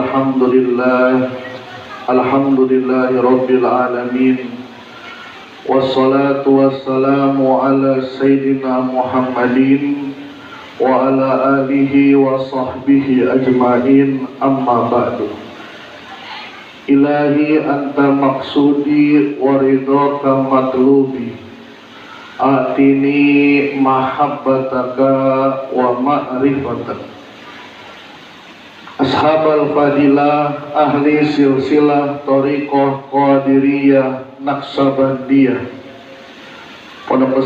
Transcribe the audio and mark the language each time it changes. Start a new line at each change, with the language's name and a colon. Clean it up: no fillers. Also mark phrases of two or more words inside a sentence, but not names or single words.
Arabic: الحمد لله رب العالمين. والصلاة والسلام على سيدنا محمد وعلى آله وصحبه أجمعين، أما بعد. إلهي أنت مقصودي ورضاك مطلوبي، آتني محبتك ومعرفتك. أصحاب الفضيلة، أهل سلسلة طريقة قادرية Naqsabandiyah, Pondok